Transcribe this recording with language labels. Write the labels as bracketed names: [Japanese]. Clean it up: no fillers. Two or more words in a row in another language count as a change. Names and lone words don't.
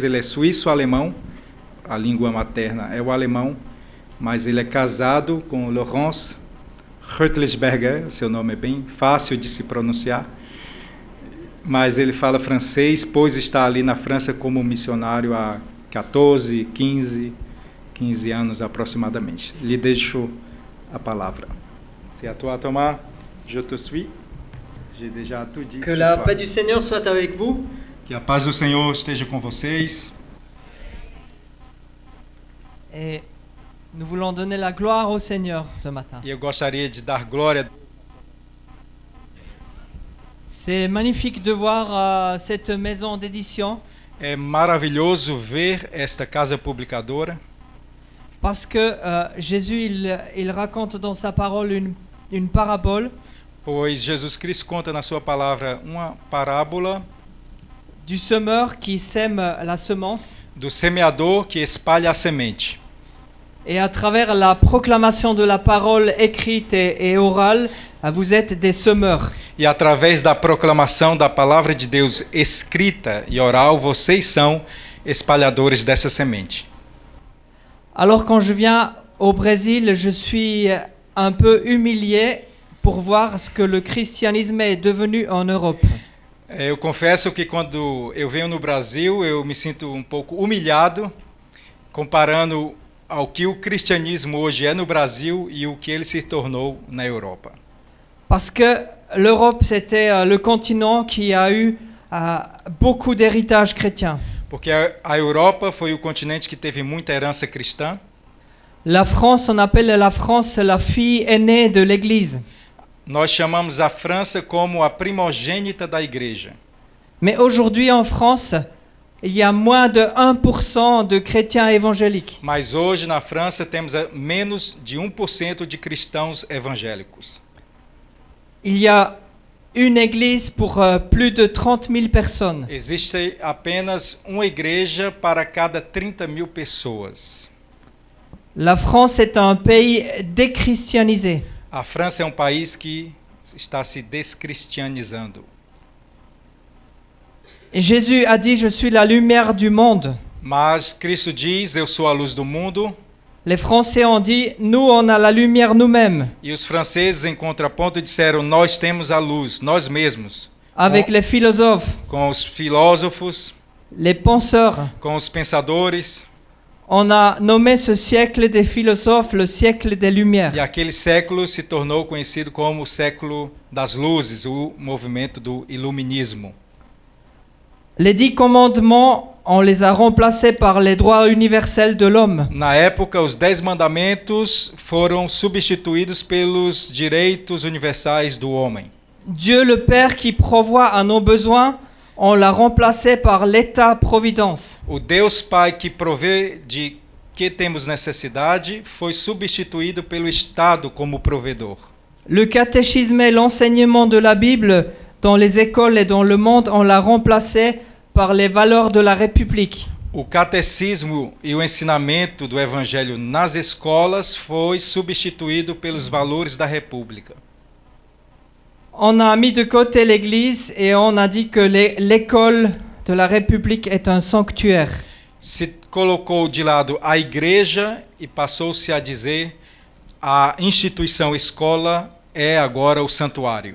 [Portuguese] Ele é suíço-alemão, a língua materna é o alemão, mas ele é casado com Laurence Rötlisberger, seu nome é bem fácil de se pronunciar, mas ele fala francês, pois está ali na França como missionário há 14, 15 anos aproximadamente. Lhe deixo a palavra. [French] C'est à toi, Thomas. Je te suis. J'ai déjà tout dit. Que la paix du Seigneur soit avec vous. [Portuguese] Que a paz do Senhor esteja com vocês. [French] Et nous voulons donner la gloire au Seigneur ce matin. [Portuguese] E eu gostaria de dar glória. [French] C'est magnifique de voir cette maison d'édition. [Portuguese] É maravilhoso ver esta casa publicadora. [French] Parce que Jésus, il raconte dans sa parole une parabole. [Portuguese] Pois Jesus Cristo conta na sua palavra uma parábola [French] Du semeur qui sème la semence. [Portuguese] Do semeador que espalha a semente. [French] Et à travers la proclamation de la parole écrite et orale, vous êtes des semeurs. [Portuguese] E através da proclamação da palavra de Deus escrita e oral, vocês são espalhadores dessa semente. [French] Alors quand je viens au Brésil, je suis un peu humilié pour voir ce que le christianisme est devenu en Europe. [Portuguese] Eu confesso que quando eu venho no Brasil, eu me sinto um pouco humilhado, comparando ao que o cristianismo hoje é no Brasil e o que ele se tornou na Europa. [French] Parce que l'Europe, c'était le continent qui a eu beaucoup d'héritage chrétien. [Portuguese] Porque a Europa foi o continente que teve muita herança cristã. [French] La France, on appelle la France la fille aînée de l'Église. [Portuguese] Nós chamamos a França como a primogênita da igreja. [French] Mais aujourd'hui en France, il y a moins de 1% de chrétiens évangéliques. [Portuguese] Mas hoje na França temos menos de 1% de cristãos evangélicos. [French] Il y a une église pour plus de 30 000 personnes. [Portuguese] Existe apenas uma igreja para cada 30.000 pessoas. [French] La France est un pays déchristianisé. [Portuguese] A França é um país que está se descristianizando. [French] Jésus a dit, je suis la lumière du monde. [Portuguese] Mas Cristo diz, eu sou a luz do mundo. [French] Les Français ont dit, nous on a la lumière nous-mêmes. [Portuguese] E os franceses, em contraponto, disseram, nós temos a luz, nós mesmos. [French] Avec les philosophes, [Portuguese] Com os filósofos, [French] les penseurs. [Portuguese] com os pensadores. [French] On a nommé ce siècle des philosophes le siècle des lumières. [Portuguese] E aquele século se tornou conhecido como o século das luzes, o movimento do iluminismo. [French] Les 10 commandements, on les a remplacés par les droits universels de l'homme. [Portuguese] Na época, os 10 mandamentos foram substituídos pelos direitos universais do homem. [French] Dieu le Père qui pourvoit à nos besoins, on l'a remplacé par l'État-providence. [Portuguese] O Deus Pai que provê de que temos necessidade foi substituído pelo Estado como provedor. [French] Le catéchisme et l'enseignement de la Bible dans les écoles et dans le monde, on l'a remplacé par les valeurs de la République. [Portuguese] O catecismo e o ensinamento do Evangelho nas escolas foi substituído pelos valores da República. [French] On a mis de côté l'Église et on a dit que l'école de la République est un sanctuaire. [Portuguese] Se colocou de lado a igreja e passou-se a dizer a instituição escola é agora o santuário.